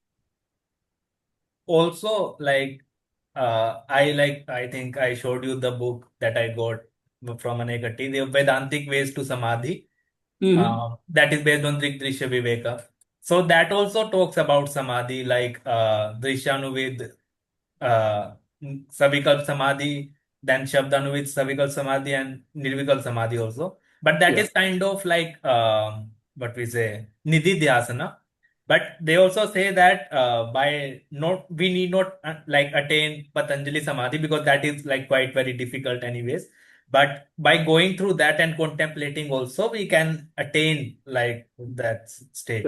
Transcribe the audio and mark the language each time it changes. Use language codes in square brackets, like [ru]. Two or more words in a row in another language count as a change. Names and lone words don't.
[en] Also, I think I showed you the book that I got from Anekati, the Vedantic Ways to Samadhi. That is based on Drisha Viveka. So that also talks about samadhi, like [sa] दृश्यानुविद्, uh, सविकल्प समाधि, [en] then [sa] शब्दानुविद्ध सविकल्प समाधि, [en] and [sa] निर्विकल्प समाधि [en] also. But that Yeah. is kind of like what we say, [sa] निदिध्यासन. [en] But they also say that by not we need not like attain [sa] पतञ्जलि समाधि, [en] because that is like quite very difficult anyways. But by going through that and contemplating also, we can attain like that state.